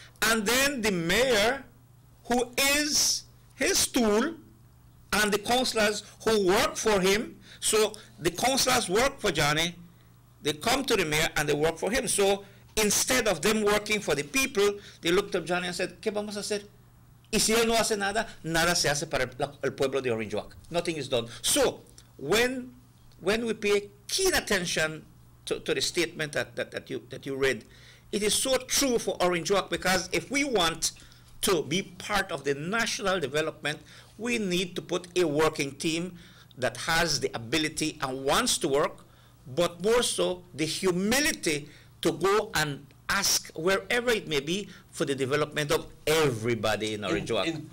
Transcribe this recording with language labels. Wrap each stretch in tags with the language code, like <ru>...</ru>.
<en>And then the mayor, who is his tool, and the councillors who work for him, so the councillors work for Johnny, They come to the mayor and they work for him. So instead of them working for the people, they looked up Johnny and said,</en> <es>¿Qué vamos a hacer? Y si él no hace nada, nada se hace para el pueblo de Orange Walk.</es> <en>Nothing is done. So when we pay keen attention to the statement that you read, it is so true for Orange Walk, because if we want to be part of the national development, we need to put a working team that has the ability and wants to work, but more so the humility to go and ask wherever it may be for the development of everybody in Orange Walk.</en>